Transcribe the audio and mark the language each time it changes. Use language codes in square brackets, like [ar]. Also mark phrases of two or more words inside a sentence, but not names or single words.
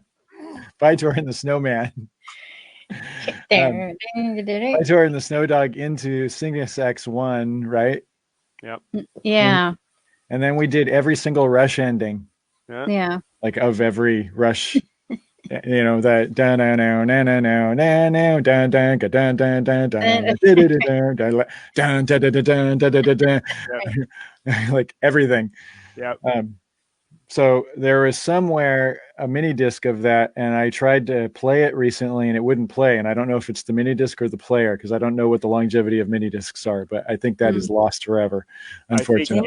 [en] By Tor and the Snowman. By Tor and the Snow Dog into Cygnus X1, right? Yep. Yeah. And then we did every single Rush ending. Yeah. Like of every Rush, you know, that da na no na na no na no da da ga da da da da da like everything. Yep. So there was somewhere a mini disc of that, and I tried to play it recently, and it wouldn't play. And I don't know if it's the mini disc or the player, because I don't know what the longevity of mini discs are. But I think that is lost forever, unfortunately.